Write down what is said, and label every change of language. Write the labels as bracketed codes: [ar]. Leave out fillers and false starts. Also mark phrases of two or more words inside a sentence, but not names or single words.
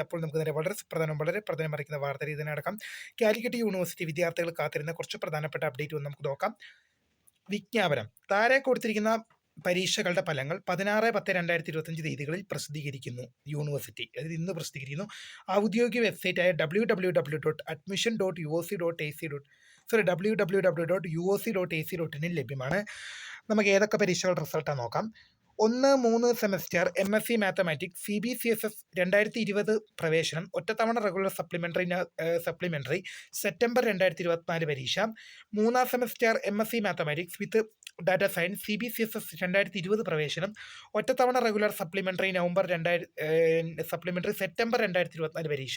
[ml] അപ്പോൾ നമുക്ക് നേരെ വളരെ പ്രധാനം അറിയിക്കുന്ന വാർത്തയിൽ അടക്കം കാലിക്കറ്റ് യൂണിവേഴ്സിറ്റി വിദ്യാർത്ഥികൾ കാത്തിരുന്ന കുറച്ച് പ്രധാനപ്പെട്ട അപ്ഡേറ്റ് നമുക്ക് നോക്കാം. വിജ്ഞാപനം താഴെ കൊടുത്തിരിക്കുന്ന പരീക്ഷകളുടെ ഫലങ്ങൾ 16/10/2025 തീയതികളിൽ പ്രസിദ്ധീകരിക്കുന്നു. യൂണിവേഴ്സിറ്റി അതായത് ഇന്ന് പ്രസിദ്ധീകരിക്കുന്നു. ഔദ്യോഗിക വെബ്സൈറ്റായ www.uoc.ac.in ലഭ്യമാണ്. നമുക്ക് ഏതൊക്കെ പരീക്ഷകളുടെ റിസൾട്ടാണ് നോക്കാം. 1-3 സെമസ്റ്റർ MSc മാത്തമാറ്റിക്സ് CBCSS 2020 പ്രവേശനം ഒറ്റത്തവണ [en] regular supplementary September [ml] 2024 പരീക്ഷ. 3-ാം സെമസ്റ്റർ MSc മാത്തമാറ്റിക്സ് വിത്ത് ഡാറ്റ സയൻസ് CBCSS 2020 പ്രവേശനം ഒറ്റത്തവണ [en] regular supplementary September [ml] 2024 പരീക്ഷ.